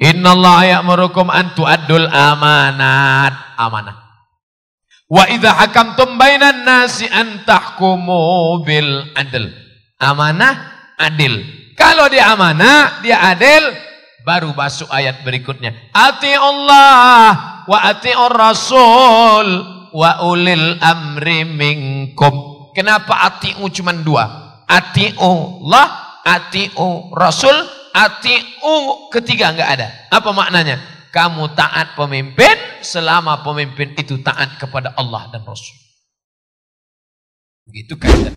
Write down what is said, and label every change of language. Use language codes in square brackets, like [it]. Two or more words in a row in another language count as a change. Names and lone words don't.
[ar] إن الله يأمركم أن تؤدوا الأمانات. [id] Amanah. [ar] وإذا حكمتم بين الناس أن تحكموا بالعدل. [id] Amanah, adil. Kalau dia amanah, dia adil, baru masuk ayat berikutnya. [ar] أطيعوا الله وأطيعوا الرسول وأولي الأمر منكم. [id] Kenapa ati'u cuma 2? [ar] أطيعوا الله أطيعوا الرسول أطيعوا [id] ketiga enggak ada. Apa maknanya? Kamu taat pemimpin selama pemimpin itu taat kepada Allah dan Rasul. Begitu kaidah.